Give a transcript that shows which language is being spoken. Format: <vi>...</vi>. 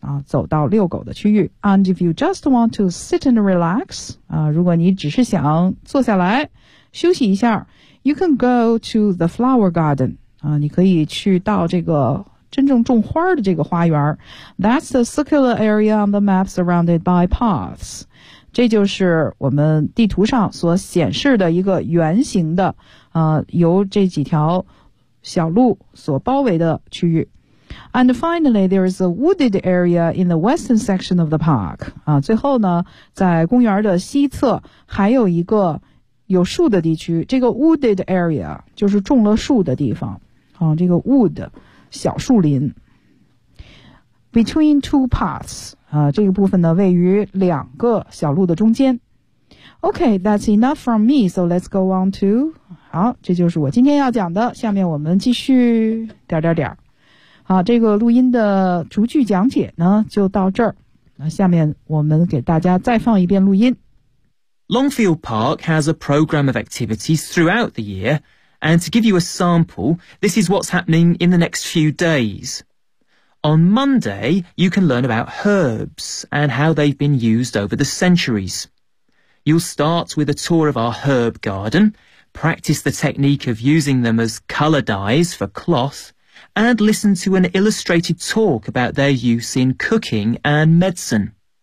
<zh>走到遛狗的区域</zh> <en>and if you just want to sit and relax</en> <zh>如果你只是想坐下来休息一下</zh> <en>you can go to the flower garden</en> <zh>你可以去到这个真正种花的这个花园</zh> <en>That's the circular area on the map surrounded by paths</en> <zh>这就是我们地图上所显示的一个圆形的由这几条小路所包围的区域。</zh> <en>And finally, there is a wooded area in the western section of the park.</en> <zh>啊，最后呢，在公园的西侧还有一个有树的地区。这个 wooded area 就是种了树的地方。啊，这个 wood 小树林。</zh> <en>Between two paths.</en> <zh>啊，这个部分呢位于两个小路的中间。</zh> <en>Okay, that's enough from me. So let's go on to.</en> <zh>好，这就是我今天要讲的。下面我们继续点点点。啊，这个录音的逐句讲解呢就到这儿。那下面我们给大家再放一遍录音。</zh> <en>Longfield Park has a program of activities throughout the year, and to give you a sample, this is what's happening in the next few days. On Monday, you can learn about herbs and how they've been used over the centuries. You'll start with a tour of our herb garden, practice the technique of using them as colour dyes for cloth,and listen to an illustrated talk about their use in cooking and medicine.</en>